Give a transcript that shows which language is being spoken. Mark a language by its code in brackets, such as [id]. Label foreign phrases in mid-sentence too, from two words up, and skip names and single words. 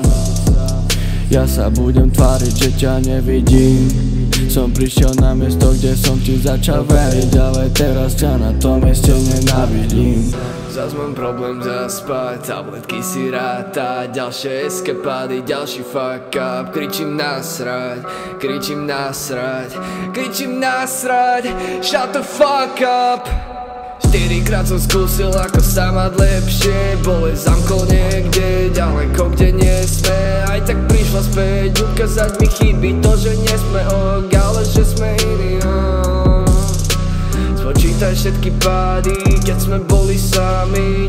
[sk] Ja sa budem tváriť, že ťa nevidím. Som prišiel na miesto, kde som ti začal veriť, ale teraz ťa na tom mieste nenávidím. Zas mám problém zaspať, tabletky si rátať, ďalšie eskapády, ďalší [en] fuck up. [sk] Kričím nasrať, [en] shut the fuck up. [sk] 4-krát som skúsil, ako sa mať lepšie. Bolesť zamkol niekde, ďaleko, kde nie sme. Aj tak prišla späť, ukázať mi chyby, to, že nie sme ok, ale že sme iní. Spočítaj všetky pády, keď sme boli sami.